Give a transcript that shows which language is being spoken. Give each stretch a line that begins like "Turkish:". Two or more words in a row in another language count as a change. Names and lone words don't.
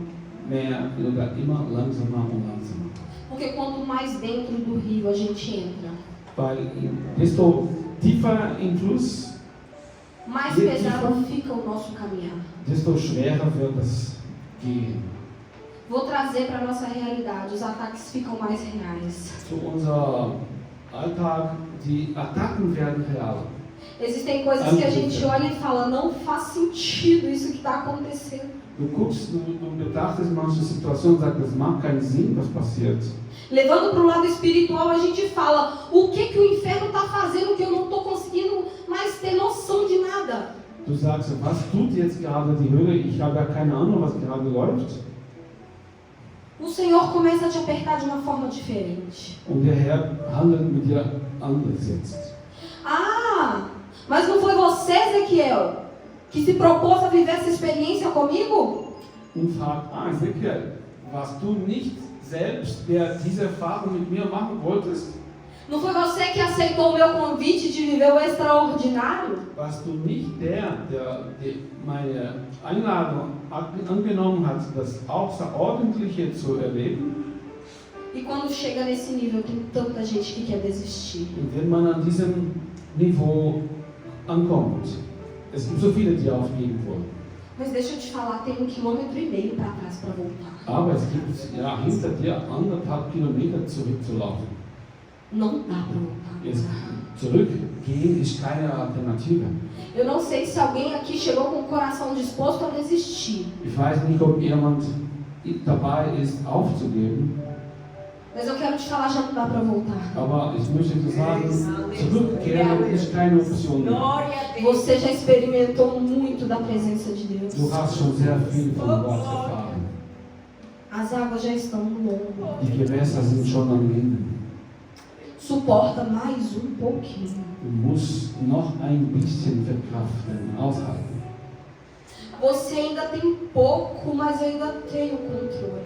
German: Immer mehr oder immer langsamer und langsamer.
Portuguese: Porque quanto mais dentro do rio a gente entra,
German: Weil desto tiefer im Fluss,
Portuguese: mais
German: Je
Portuguese: pesado
German: tiefer.
Portuguese: fica o nosso caminhar.
German: desto schwerer wird es gehen.
Portuguese: Vou trazer para a nossa realidade, os ataques ficam mais reais.
German: Zu unserem Alltag, die Attacken werden real.
Portuguese: Existem coisas que a gente olha e fala, não faz sentido isso que está acontecendo.
German: Du guckst, du betrachtest manche Situationen und sagst, das macht keinen Sinn, was passiert.
Portuguese: Levando para o lado espiritual, a gente fala, o que o inferno está fazendo que eu não estou conseguindo mais ter noção de nada.
German: Du sagst, was tut jetzt gerade die Hölle? Ich habe ja keine Ahnung, was gerade läuft.
Portuguese: O Senhor começa a te apertar de uma forma diferente.
German: Und der Herr handelt mit dir anders jetzt.
Portuguese: Ah, mas não foi você, Ezequiel, que se propôs a viver essa experiência comigo?
German: Und fragt, Ezekiel, warst du nicht selbst, der diese Erfahrung mit mir machen wolltest?
Portuguese: Não foi você que aceitou o meu convite de viver o extraordinário?
German: Warst du nicht der meine Einladung angenommen hat, das Außerordentliche zu erleben?
Portuguese: E quando chega nesse nível, tem tanta gente que quer desistir.
German: Und wenn man an diesem Niveau ankommt, es gibt so viele, die aufgeben wollen.
Portuguese: Mas deixa eu te falar, tem 1,5 km para trás para voltar.
German: Aber es gibt ja hinter dir 1,5 Kilometer zurückzulaufen.
Portuguese: Não dá para voltar.
German: Jetzt zurückgehen ist keine Alternative.
Portuguese: Eu não sei se alguém aqui chegou com o coração disposto a desistir.
German: Ich weiß nicht, ob jemand dabei ist, aufzugeben,
Portuguese: Mas eu quero te falar, já não dá para voltar.
German: aber ich möchte dir sagen, zurückkehren ist keine Option mehr.
Portuguese: Você já experimentou muito da presença de Deus.
German: Du hast schon sehr viel von Gott erfahren.
Portuguese: As águas já estão no longo.
German: Die Gewässer sind schon am Ende.
Portuguese: Suporta mais pouquinho.
German: Du musst noch ein bisschen verkraften, aushalten.
Portuguese: Você ainda tem pouco, mas eu ainda tenho controle.